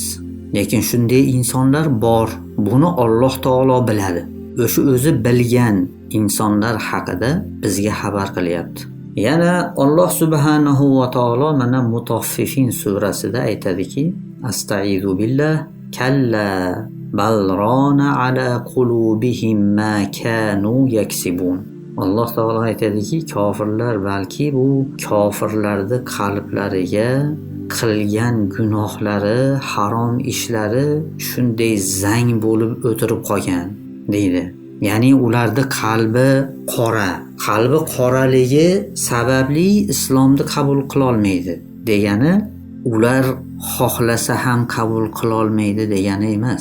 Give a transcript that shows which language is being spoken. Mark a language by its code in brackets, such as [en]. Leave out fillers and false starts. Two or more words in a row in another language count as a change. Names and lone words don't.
[uz] Lekin shunday insonlar bor. Buni Alloh taolo biladi. O'sha o'zi bilgan insonlar haqida bizga xabar qilyapti. Yana Alloh subhanahu va taolo mana Mutaffifin surasida aytadiki, [ar] أستعيذ بالله كلا بل ران على قلوبهم ما كانوا يكسبون. [uz] Alloh taolo aytadiki, kofirlar balki bu kofirlarning qalblariga qilgan gunohlari, harom ishlari shunday zang bo'lib o'tirib qolgan deydi. Ya'ni ularning qalbi qora. Qalbi qoraligi sababli islomni qabul qila olmaydi degani, ular xohlasa ham qabul qila olmaydi degani emas.